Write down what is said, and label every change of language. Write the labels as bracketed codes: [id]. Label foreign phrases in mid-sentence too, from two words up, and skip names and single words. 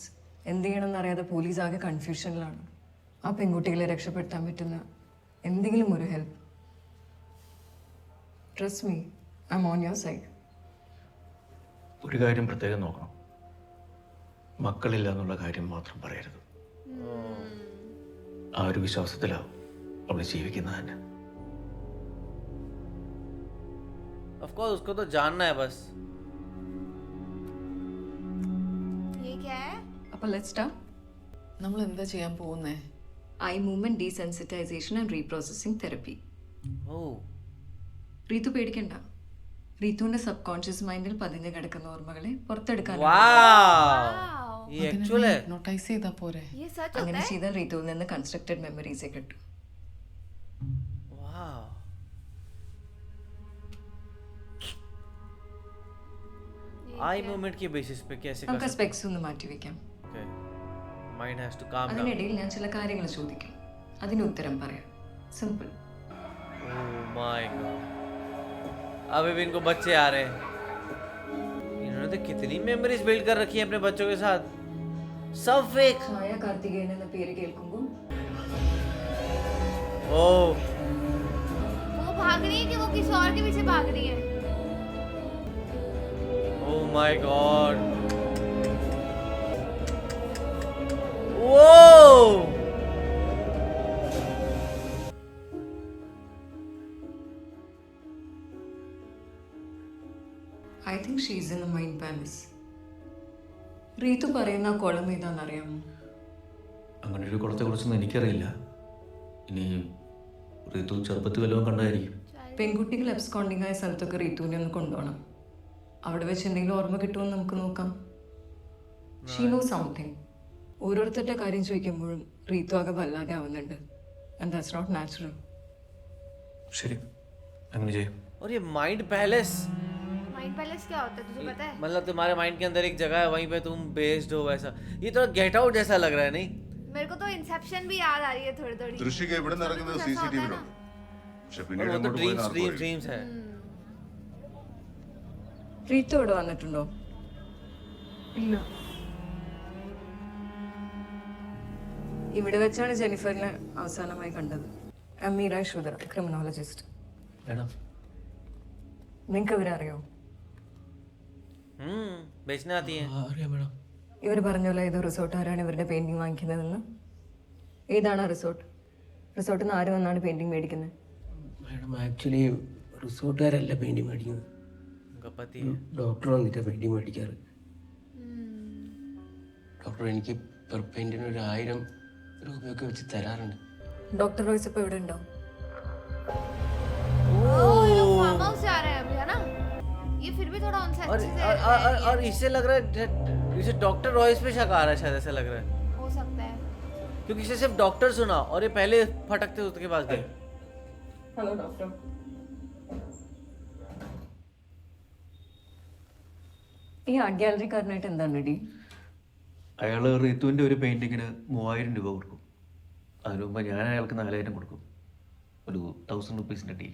[ml] എന്ത് ചെയ്യണമെന്ന് അറിയാതെ പോലീസ് ആകെ കൺഫ്യൂഷനിലാണ്. ആ പെൺകുട്ടികളെ രക്ഷപ്പെടുത്താൻ പറ്റുന്ന എന്തെങ്കിലും ഒരു ഹെൽപ്പ്. [en] Trust me, I'm on your side. [ml] ഒരു കാര്യം പ്രത്യേകം നോക്കണം, മക്കളില്ല എന്നുള്ള കാര്യം മാത്രം പറയരുത്. ആ ഒരു വിശ്വാസത്തിലാവും അവൾ ജീവിക്കുന്നത് തന്നെ. [en] Of course [hi] उसको तो जानना है बस. ये क्या है? [ml] അപ്പോൾ [en] let's start. [ml] നമ്മൾ എന്താ ചെയ്യാൻ പോകുന്നേ? [en] Eye movement desensitization and reprocessing therapy. Oh. [ml] റീതു പേടിക്കണ്ട. റീതുവിന്റെ [en] sub conscious mind [ml] പതിഞ്ഞു കിടക്കുന്ന ഓർമ്മകളെ പുറത്തെടുക്കാൻ [hi] Wow. ये एक्चुअल है. [ml] നോട്ടൈസ് ചെയ്താ പോരെ? [hi] ये सच होता [ml] അങ്ങനെ [hi] है? [ml] ചെയ്താൽ റീതുവിൽ നിന്ന് [en] constructed memories [ml] കിട്ടും. [en] Wow. eye movement [hi] के बेसिस पे कैसे कर [ml] നമുക്ക് [hi] सकते [ml] സ്പെക്സ് ഒന്ന് മാറ്റി വെക്കാം. [en] हैं? mind has to calm down. [ml] അതിനിടയിൽ ഞാൻ ചില കാര്യങ്ങൾ ചോദിക്കും, അതിന് ഉത്തരം പറയാം. സിമ്പിൾ. [en] Oh my god. [hi] अभी भी इनको बच्चे आ रहे हैं. इन्होंने तो कितनी मेमोरीज बिल्ड कर रखी हैं अपने बच्चों के साथ. सब फेक. [ml] ഛായ കാർത്തികേയൻ എന്ന പേര് കേൾക്കുമ്പോൾ ओ [hi] वो भाग रही है कि वो किसी और के पीछे भाग रही है? [en] oh my god, [hi] वो [en] I think she's in a mind palace. [ml] റീതു പറയുന്ന കുളം ഏതാണെന്നറിയാമോ? അങ്ങനെ ഒരു കുളത്തെക്കുറിച്ചൊന്നും എനിക്കറിയില്ല. ഇനി ഋതു ചെറുപ്പത്തിൽ വല്ലതും കണ്ടായിരിക്കും. പെൺകുട്ടികൾ അബ്സ്കോണ്ടിങ് ആയ സ്ഥലത്തൊക്കെ റീതുവിനെ ഒന്ന് കൊണ്ടുപോകണം. അവിടെ വെച്ച് എന്തെങ്കിലും ഓർമ്മ കിട്ടുമെന്ന് നമുക്ക് നോക്കാം. [en] she know something. [ml] ഓരോരുത്തരുടെ കാര്യം ചോദിക്കുമ്പോഴും റീതു ആകെ വല്ലാതെ ആവുന്നുണ്ട്. [en] and that's not natural. [ml] ശരി, അങ്ങനെ ചെയ്യും. [hi] और ये [en] mind palace, mind palace [hi] क्या होता है तुझे पता है? मतलब तुम्हारे माइंड के अंदर एक जगह है, वहीं पे तुम बेस्ड हो वैसा. ये तो गेट आउट जैसा लग रहा है नहीं? मेरे को तो इंसेप्शन भी याद आ रही है थोड़ी थोड़ी. [ml] ദൃശ്യക്ക് എവിടെ നടക്കുന്നത് CCTV-യിലുണ്ട്. പക്ഷെ [hi] और [ml] പിന്നീട് [hi] वो तो [ml] അങ്ങോട്ട് പോയി [hi] ड्रीम्स ड्रीम्स है. [ml] റീതു ഇവിടെ വന്നിട്ടുണ്ടോ? ഇല്ല. ഇവിടെ വെച്ചാണ് ജെനിഫറിനെ അവസാനമായി കണ്ടത്. അമീര ശുദ്ര, ക്രിമിനോളജിസ്റ്റ്. വേണം. നിങ്ങൾക്ക് ഇവരെ അറിയോ? [hi] बेचने आती है. [ml] അറിയാം മേഡം. ഇവർ പറഞ്ഞല്ലോ ഏതോ റിസോർട്ടുകാരാണ് ഇവരുടെ പെയിന്റിങ് വാങ്ങിക്കുന്നതെന്ന്. ഏതാണ് ആ റിസോർട്ട്? റിസോർട്ടിൽ നിന്ന് ആര് വന്നാണ് പെയിന്റിങ് മേടിക്കുന്നത്? [en] madam actually [ml] റിസോർട്ടുകാരല്ല പെയിൻറ്റിങ് മേടിക്കുന്നത്. [hi] उनका पति है. [ml] ഡോക്ടർ വന്നിട്ട് പെയിൻറ്റിങ് മേടിക്കാറ്. ഡോക്ടർ എനിക്ക് [en] per paint [ml] ഒരു 1000 രൂപയൊക്കെ വെച്ച് തരാറുണ്ട്. ഡോക്ടർ റോയ്സ് ഇപ്പോൾ ഇവിടെ ഉണ്ടോ? [en] farm house [hi] जा रहे हैं अभी है ना? ये फिर भी थोड़ा उनसे और अच्छे से और इससे लग रहा है इसे डॉक्टर रॉयस पे शक आ रहा है शायद, ऐसा लग रहा है, हो सकता है. क्योंकि इसे सिर्फ डॉक्टर सुना और ये पहले फटकते उसके पास गए. [en] hello doctor. [ml] ഈ [en] art gallery [ml] എന്താണ് ഡി? അയാൾ ഋതുവിൻ്റെ ഒരു പെയിൻറ്റിങ്ങിന് 3000 രൂപ കൊടുക്കും. അതിനു മുമ്പ് ഞാൻ അയാൾക്ക് 4000 കൊടുക്കും. ഒരു 1000 [en] rupees deal.